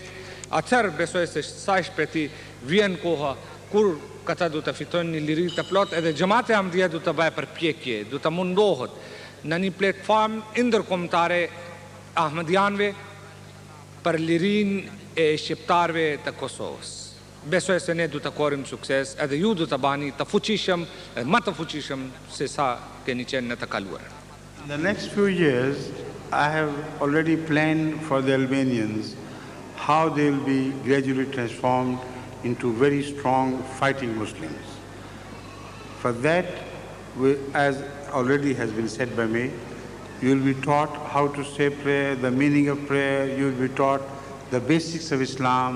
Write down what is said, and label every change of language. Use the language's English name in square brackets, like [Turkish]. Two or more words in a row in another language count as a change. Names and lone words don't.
[Albanian] Atëherë besoj se sa shpejti vjen koha kur këta du të fitojnë një liri të plot, edhe Xhamati Ahmadiyya du të bëjë përpjekje, du të mundohet në një platform ndërkombëtare ahmadianëve për lirin e shqiptarëve të Kosovës. Besoj se ne du të korim sukses, edhe ju du të bani të fuqishëm, më të fuqishëm se sa keni qenë në të kaluar. [English] In the next few years, I have already planned for the Albanians how they will be gradually transformed into very strong fighting Muslims. For that, as already has been said by me, you will be taught how to say prayer, the meaning of prayer, you will be taught the basics of Islam.